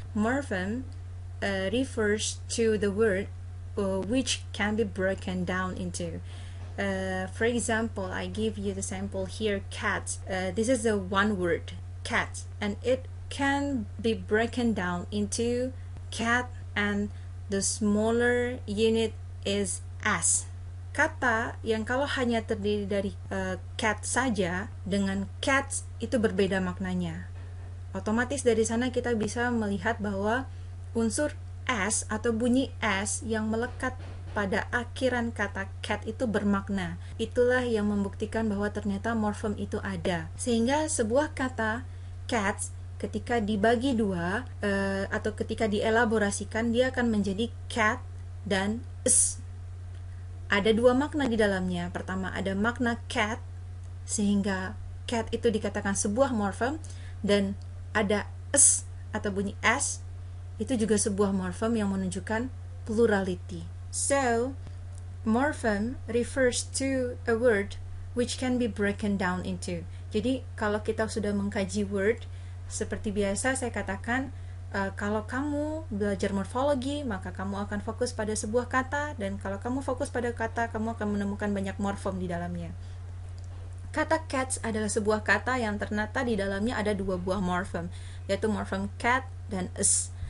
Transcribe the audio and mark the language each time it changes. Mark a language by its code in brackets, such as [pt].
[en] Morphem refers to the word which can be broken down into. For example, I give you the sample here, cat. This is the one word, cat, and it can be broken down into cat, and the smaller unit is as. [id] Kata yang kalau hanya terdiri dari cat saja dengan cats itu berbeda maknanya. Otomatis dari sana kita bisa melihat bahwa unsur s atau bunyi s yang melekat pada akhiran kata cat itu bermakna. Itulah yang membuktikan bahwa ternyata morfem itu ada. Sehingga sebuah kata cats ketika dibagi dua atau ketika dielaborasikan, dia akan menjadi cat dan s. Ada dua makna di dalamnya. Pertama, ada makna cat, sehingga cat itu dikatakan sebuah morfem, dan ada s atau bunyi s, itu juga sebuah morfem yang menunjukkan plurality. [en] So, morphem refers to a word which can be broken down into. [id] Jadi, kalau kita sudah mengkaji word, seperti biasa saya katakan, kalau kamu belajar morfologi, maka kamu akan fokus pada sebuah kata, dan kalau kamu fokus pada kata, kamu akan menemukan banyak morfem di dalamnya. Kata cats adalah sebuah kata yang ternyata di dalamnya ada dua buah morfem, yaitu morfem cat dan s.